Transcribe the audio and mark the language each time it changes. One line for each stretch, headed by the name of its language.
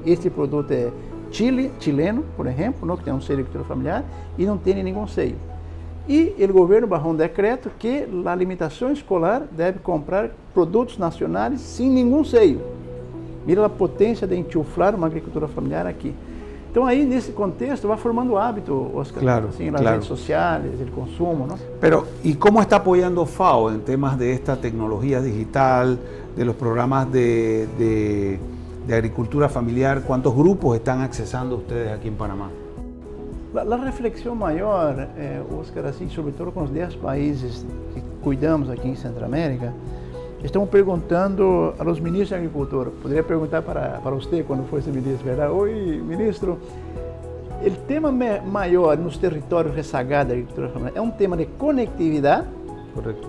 Portuguese: Este produto é chileno, por exemplo, não? Que tem um seio de agricultura familiar, e não tem nenhum seio. E o governo barrou um decreto que a alimentação escolar deve comprar produtos nacionais sem nenhum seio. Mira a potência de enxuflar uma agricultura familiar aqui. Então aí, nesse contexto, vai formando hábito, Oscar, claro, assim, nas redes sociais, o consumo, ¿no?
Spanish: Pero, ¿y cómo está apoyando FAO en temas de esta tecnología digital, de los programas de agricultura familiar? ¿Cuántos grupos están accesando ustedes aquí en Panamá?
Portuguese: A reflexão maior, Oscar, assim, sobretudo com os 10 países que cuidamos aqui em Centro-América, estamos perguntando aos ministros de agricultura. Poderia perguntar para você quando fosse ministro, verdade? Oi, ministro, o tema maior nos territórios rezagados da agricultura familiar é um tema de conectividade. Correto.